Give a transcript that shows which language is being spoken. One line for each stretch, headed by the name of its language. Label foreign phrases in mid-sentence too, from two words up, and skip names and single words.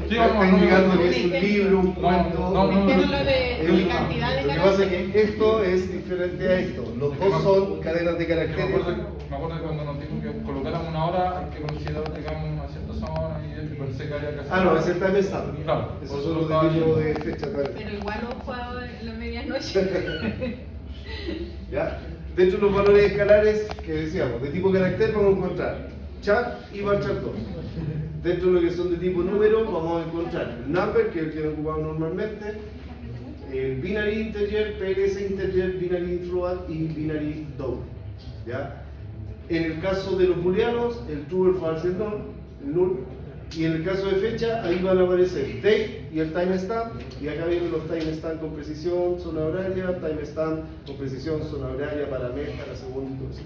Spanish: Sí, Está vamos, indicando no, que es un libro, un cuento. Entiendo lo de cantidad de Lo que pasa es que esto es diferente a esto. Los dos son cadenas de Que caracteres. me acuerdo que cuando nos dijo que colocáramos una hora, hay que considerar, digamos, una cierta zona y él pensé que había que hacer. Ah, no, es el
English: time stamp.
Spanish: Claro. Esos son los de tipo de fecha también. Pero igual lo he jugado en la medianoche. ¿Ya? Dentro de los valores escalares que decíamos, de tipo carácter vamos a encontrar char y varchar 2. Dentro de lo que son de tipo número vamos a encontrar el number, que es el que ocupamos normalmente, el
English: binary integer, PLS integer, binary float
Spanish: y
English: binary double.
Spanish: ¿Ya? En el caso de los booleanos, el true, el false, el null. Y en el caso de fecha, ahí van a aparecer date y el timestamp. Y acá vienen los timestamp con precisión, zona horaria, timestamp con precisión, zona horaria para mes, para segundo y todo eso.